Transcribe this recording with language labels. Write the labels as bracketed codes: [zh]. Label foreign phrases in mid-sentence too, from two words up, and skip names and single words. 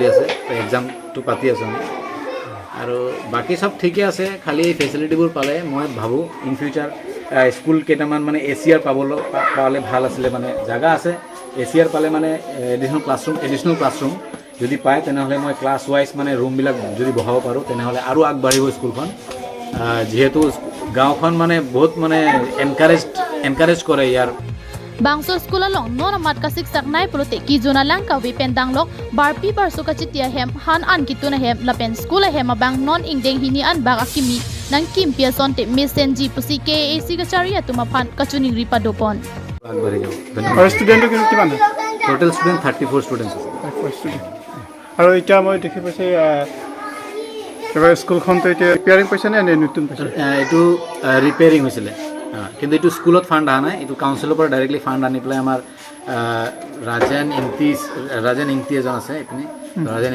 [as] আছে এক্সামটো পাতি আছোঁ আমি আৰু বাকী সব ঠিকে আছে খালি ফেচিলিটিবোৰ পালে মই ভাবোঁ [en] in future [as] স্কুল কেইটামান মানে এছিয়াৰ পালে ভাল আছিলে মানে জাগা আছে এছিয়াৰ পালে মানে [en] additional classroom [as] যদি পায় তেনেহ'লে মই [en] class wise [as] মানে ৰুমবিলাক যদি বহাব পাৰোঁ তেনেহ'লে আৰু আগবাঢ়িব স্কুলখন যেহেতু গাঁওখন মানে বহুত মানে এনকাৰেজ কৰে ইয়াৰ [mjw] Bangso school along non amat kasik saknai polote ki zona lang ka wi pendang lok barpi barso ka chitia hem han an kituna hem lapen school hem abang non ingdeng hini an baga kimi nang kim pia sonte mesenji pusi KAC ka charia tuma phan kachuning ripadopon [as] আগবাঢ়ি যাব আৰু ষ্টুডেণ্টৰ কিমান [en] total student [as] 34 ষ্টুডেণ্টছ আছে আৰু এতিয়া মই দেখি পাইছে এবাৰ স্কুলখনটো এতিয়া ৰিপেয়াৰিং পাইছে নে নতুন পাইছে এইটো ৰিপেয়াৰিং হৈছিলে কিন্তু এইটো স্কুলত ফাণ্ড অহা নাই এইটো কাউন্সিলৰ পৰা [en] directly fund [as] আনি পেলাই আমাৰ ৰাজেন ইংতি এজন আছে এইপিনে ৰাজেন